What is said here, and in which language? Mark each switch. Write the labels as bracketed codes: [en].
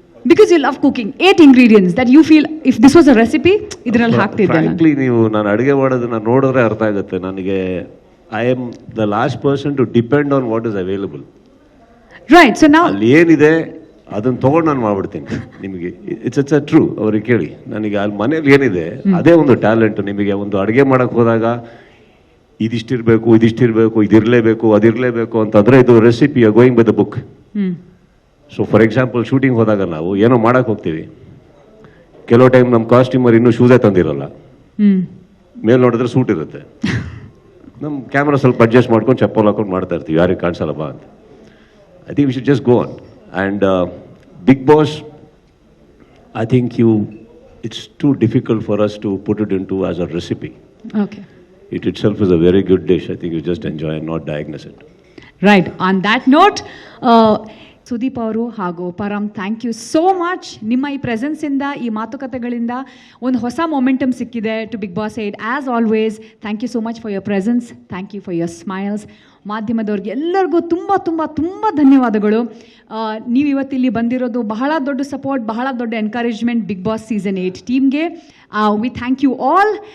[en] Because you love cooking, 8 ingredients that you feel if this was a recipe, [kn] ಇದರಲ್ಲಿ ಹಾಕ್ತಿದ್ದೆ ನಾನು. Frankly, ನೀವು ನಾನು ಅಡುಗೆ ಮಾಡೋದನ್ನ ನೋಡಿದ್ರೆ ಅರ್ಥ ಆಗುತ್ತೆ ನನಗೆ. [en] I am the last person to depend on what is available. Right, so now [kn] ಅಲ್ಲಿ ಏನಿದೆ ಅದನ್ನು ತೊಗೊಂಡು ನಾನು ಮಾಡ್ಬಿಡ್ತೀನಿ ನಿಮಗೆ. [en] It's true. [kn] ಅವ್ರಿಗೆ ಕೇಳಿ, ನನಗೆ ಅಲ್ಲಿ ಮನೇಲಿ ಏನಿದೆ ಅದೇ ಒಂದು ಟ್ಯಾಲೆಂಟ್. ನಿಮಗೆ ಒಂದು ಅಡುಗೆ ಮಾಡೋಕ್ಕೆ ಹೋದಾಗ ಇದಿಷ್ಟಿರಬೇಕು, ಇದಿರಲೇಬೇಕು, ಅದಿರಲೇಬೇಕು ಅಂತಂದರೆ ಇದು recipe [en] Going by the book. So for example [kn] shooting ಹೋದಾಗ ನಾವು ಏನೋ ಮಾಡೋಕ್ಕೆ ಹೋಗ್ತೀವಿ, ಕೆಲವು ಟೈಮ್ ನಮ್ಮ ಕಾಸ್ಟ್ಯೂಮರ್ ಇನ್ನೂ ಶೂಸೇ ತಂದಿರಲ್ಲ, ಮೇಲೆ ನೋಡಿದ್ರೆ ಸೂಟ್ ಇರುತ್ತೆ. ನಮ್ಮ ಕ್ಯಾಮ್ರಾ ಸ್ವಲ್ಪ ಅಡ್ಜಸ್ಟ್ ಮಾಡ್ಕೊಂಡು ಚಪ್ಪಲ್ ಹಾಕೊಂಡು ಮಾಡ್ತಾ ಇರ್ತೀವಿ, ಯಾರಿಗೆ ಕಾಣಿಸಲ್ಲಪ್ಪ ಅಂತ. [en] I think we should just go on. And Big Boss, I think it's too difficult for us to put it into as a recipe. Okay. It itself is a very good dish. I think you just enjoy and not diagnose it. Right. On that note, Sudeep ಅವರು ಹಾಗೂ Param, thank you so much. [kn] ನಿಮ್ಮ ಈ ಪ್ರೆಸೆನ್ಸಿಂದ, ಈ ಮಾತುಕತೆಗಳಿಂದ ಒಂದು ಹೊಸ momentum ಸಿಕ್ಕಿದೆ to big boss 8. [en] As always, thank you so much for your presence. Thank you for your smiles. [kn] ಮಾಧ್ಯಮದವ್ರಿಗೆ ಎಲ್ಲರಿಗೂ ತುಂಬ ತುಂಬ ತುಂಬ ಧನ್ಯವಾದಗಳು. ನೀವು ಇವತ್ತಿಲ್ಲಿ ಬಂದಿರೋದು ಬಹಳ ದೊಡ್ಡ ಸಪೋರ್ಟ್, ಬಹಳ ದೊಡ್ಡ ಎನ್ಕರೇಜ್ಮೆಂಟ್ ಬಿಗ್ ಬಾಸ್ ಸೀಸನ್ 8 ಟೀಮ್ಗೆ. [en] We thank you all.